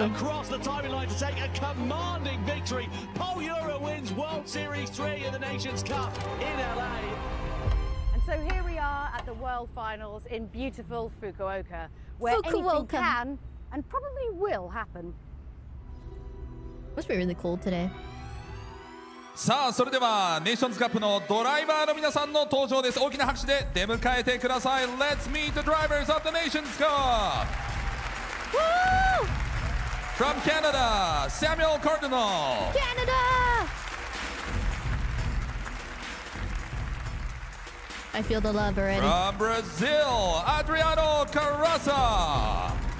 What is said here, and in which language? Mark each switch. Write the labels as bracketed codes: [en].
[en] across the timing line to take a commanding victory. Paul Ura wins World Series 3 in the Nations Cup in LA. And so here we are at the World Finals in beautiful Fukuoka, where anything Fukuoka. can and probably will happen. Must be really cold today. [ja] さあそれではネーションズカップのドライバーの皆さんの登場です。大きな拍手で出迎えてください。 [en] Let's meet the drivers of the Nations Cup. Woo! From Canada, Samuel Cardinal. Canada! I feel the love already. From Brazil, Adriano Carrasa.